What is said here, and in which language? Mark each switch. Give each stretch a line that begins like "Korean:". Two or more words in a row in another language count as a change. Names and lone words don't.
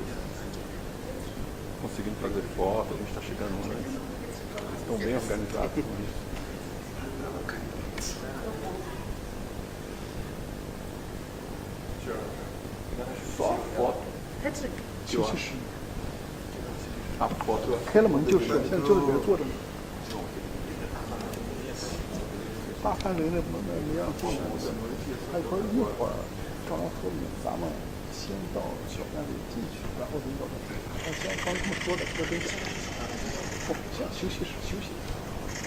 Portuguese: Conseguindo fazer foto, a gente está chegando antes. Eles estão bem organizados com isso. Só a foto. A foto.
Chinese: 开了门就是，现在就是在这坐着呢。大范围的没让进来，他说一会儿刚说明咱们先到小站里进去，然后领导他先刚这么说的，说真的，先休息室休息。